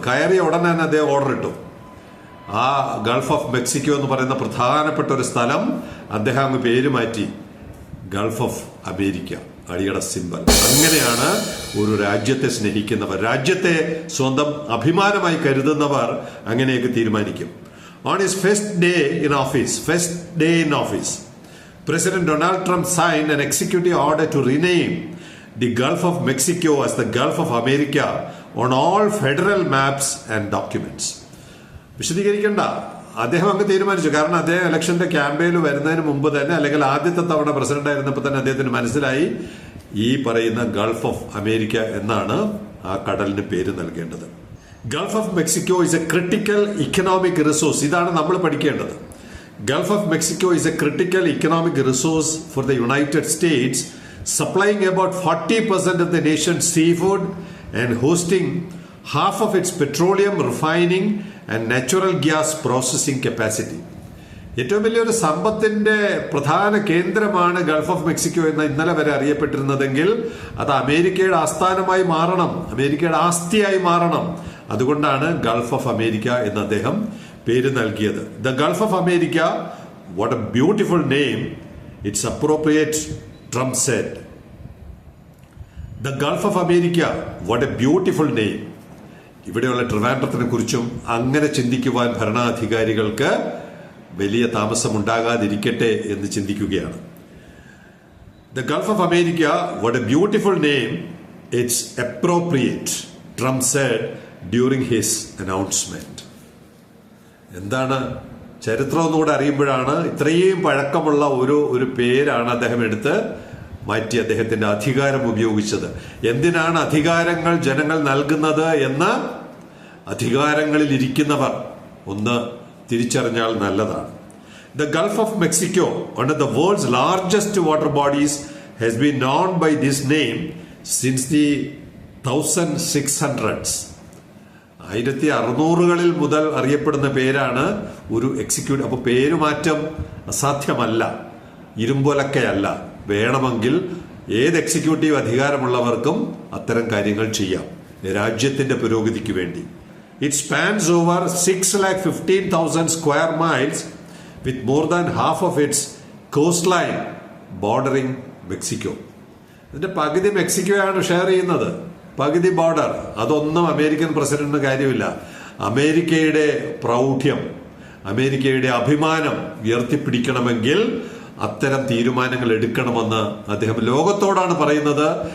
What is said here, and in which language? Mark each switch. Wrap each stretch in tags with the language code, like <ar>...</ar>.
<ml>കയറിയ ഉടനെ തന്നെ അദ്ദേഹം ഓർഡർ ഇട്ടു. ആ ഗൾഫ് ഓഫ് മെക്സിക്കോ എന്ന് പറയുന്ന പ്രധാനപ്പെട്ട ഒരു സ്ഥലം അദ്ദേഹം അങ്ങ് പേര് മാറ്റി ഗൾഫ് ഓഫ് അമേരിക്ക, അടിയുടെ സിമ്പൽ. അങ്ങനെയാണ് ഒരു രാജ്യത്തെ സ്നേഹിക്കുന്നവർ, രാജ്യത്തെ സ്വന്തം അഭിമാനമായി കരുതുന്നവർ അങ്ങനെയൊക്കെ തീരുമാനിക്കും.</ml> <en>On his first day in office President Donald Trump signed an executive order to rename the Gulf of Mexico as the Gulf of America on all federal maps and documents.</en> <ml>വിശദീകരിക്കണ്ട, അദ്ദേഹം അങ്ങ് തീരുമാനിച്ചു. കാരണം അദ്ദേഹം ഇലക്ഷന്റെ ക്യാമ്പയിന് വരുന്നതിന് മുമ്പ് തന്നെ, അല്ലെങ്കിൽ ആദ്യത്തെ തവണ പ്രസിഡന്റ് ആയിരുന്നപ്പോൾ തന്നെ അദ്ദേഹത്തിന് മനസ്സിലായി ഈ പറയുന്ന ഗൾഫ് ഓഫ് അമേരിക്ക എന്നാണ് ആ കടലിന് പേര് നൽകേണ്ടത്.</ml> <en>Gulf of Mexico is a critical economic resource.</en> <ml>ഇതാണ് നമ്മൾ പഠിക്കേണ്ടത്.</ml> <en>Gulf of Mexico is a critical economic resource for the United States, supplying about 40% of the nation's seafood and hosting half of its petroleum refining and natural gas processing capacity.</en> <ml>ഏറ്റവും വലിയൊരു സമ്പത്തിന്റെ പ്രധാന കേന്ദ്രമാണ് Gulf of Mexico എന്ന് ഇന്നലെ വരെ അറിയപ്പെട്ടിരുന്നതെങ്കിൽ അത് അമേരിക്കയുടെ ആസ്ഥാനമായി മാറണം, അമേരിക്കയുടെ ആസ്തിയായി മാറണം. അതുകൊണ്ടാണ് ഗൾഫ് ഓഫ് അമേരിക്ക എന്ന് അദ്ദേഹം പേര് നൽകിയത്.</ml> <en>The Gulf of America, what a beautiful name, it's appropriate, Trump said. The Gulf of America, what a beautiful name.</en> <ml>ഇവിടെയുള്ള ട്രിവാൻഡ്രത്തിനെ കുറിച്ചും അങ്ങനെ ചിന്തിക്കുവാൻ ഭരണാധികാരികൾക്ക് വലിയ താമസമുണ്ടാകാതിരിക്കട്ടെ എന്ന് ചിന്തിക്കുകയാണ്. The Gulf of America, what A beautiful name,</ml> <en>it's appropriate, Trump said during his announcement.</en> <ml>എന്താണ് ചരിത്രം ഒന്നുകൂടെ അറിയുമ്പോഴാണ് ഇത്രയും പഴക്കമുള്ള ഒരു പേരാണ് അദ്ദേഹം എടുത്ത് മാറ്റി അദ്ദേഹത്തിന്റെ അധികാരം ഉപയോഗിച്ചത്. എന്തിനാണ് അധികാരങ്ങൾ ജനങ്ങൾ നൽകുന്നത് എന്ന് അധികാരങ്ങളിൽ ഇരിക്കുന്നവർ ഒന്ന് തിരിച്ചറിഞ്ഞാൽ നല്ലതാണ്.</ml> <en>The Gulf of Mexico, one of the world's largest water bodies, has been known by this name since the 1600s.</en> <ml>1600കളിൽ മുതൽ അറിയപ്പെടുന്ന പേരാണ് ഒരു എക്സിക്യൂട്ടീവ്. അപ്പോൾ പേരുമാറ്റം അസാധ്യമല്ല, ഇരുമ്പൊലക്കയല്ല. വേണമെങ്കിൽ ഏത് എക്സിക്യൂട്ടീവ് അധികാരമുള്ളവർക്കും അത്തരം കാര്യങ്ങൾ ചെയ്യാം രാജ്യത്തിന്റെ പുരോഗതിക്ക് വേണ്ടി.</ml> <en>It spans over 6,15,000 square miles with more than half of its coastline bordering Mexico.</en> <ml>ഇതിന്റെ പകുതി മെക്സിക്കോയാണ് ഷെയർ ചെയ്യുന്നത്, പകുതി ബോർഡർ. അതൊന്നും അമേരിക്കൻ പ്രസിഡന്റിന് കാര്യമില്ല. അമേരിക്കയുടെ പ്രൗഢ്യം, അമേരിക്കയുടെ അഭിമാനം ഉയർത്തിപ്പിടിക്കണമെങ്കിൽ അത്തരം തീരുമാനങ്ങൾ എടുക്കണമെന്ന് അദ്ദേഹം ലോകത്തോടാണ് പറയുന്നത്.</ml>